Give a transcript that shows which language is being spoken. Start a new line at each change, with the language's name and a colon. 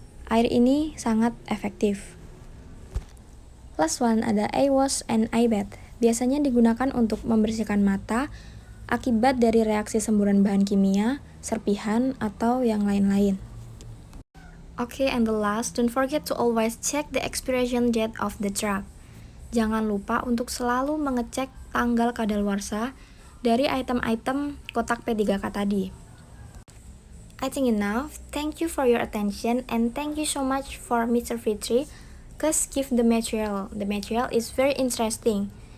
Indonesian: Air ini sangat efektif.
English: Last one
Indonesian: ada eye wash and eye bath. Biasanya digunakan untuk membersihkan mata akibat dari reaksi semburan bahan kimia, serpihan, atau yang lain-lain.
English: Okay, and the last, don't forget to always check the expiration date of the drug.
Indonesian: Jangan lupa untuk selalu mengecek tanggal kadaluarsa dari item-item kotak P3K tadi.
English: I think enough. Thank you for your attention and thank you so much for Mr. Fitri. Cause give the material. The material is very interesting.